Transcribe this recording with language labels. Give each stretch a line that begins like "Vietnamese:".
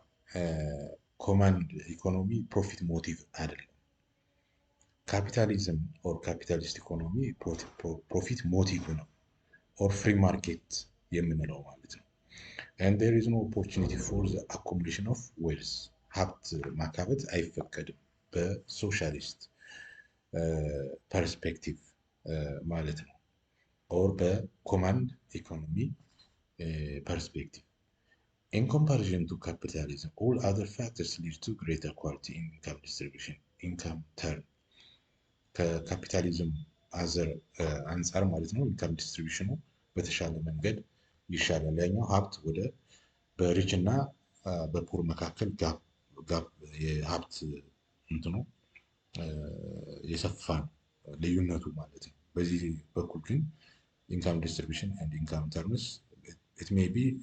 Amharic: የኮማንድ ኢኮኖሚ ፕሮፊት ሞቲቭ አይደለም። ካፒታሊዝም ኦር ካፒታሊስት ኢኮኖሚ ፕሮፊት ሞቲቭ ነው ኦር ፍሪ ማርኬት የምንለው ማለት ነው።
English: and there is no opportunity for the accumulation of wealth.
Amharic: ሀብት ማካበት አይፈቀድም በሶሻሊስት ፐርስፔክቲቭ ማለት ነው ኦር በኮማንድ ኢኮኖሚ ፐርስፔክቲቭ።
English: in comparison to capitalism all other factors lead to greater quality in income distribution.
Amharic: income term ከካፒታሊዝም አንጻር ማለት ነው ኢንካም ዲስትሪቢዩሽኑ በተሻለ መንገድ ይሻላል። ያኛው ሀብት ወደ በሪች እና በፑር መካከል ጋፕ የሀብት እንትኑ የሰፋ ነው ልዩነቱ ማለት ነው። በዚህ በኩል ግን
English: ኢንካም ዲስትሪቢዩሽን ኤንድ ኢንካም ተርምስ ኢት ሜይ ቢ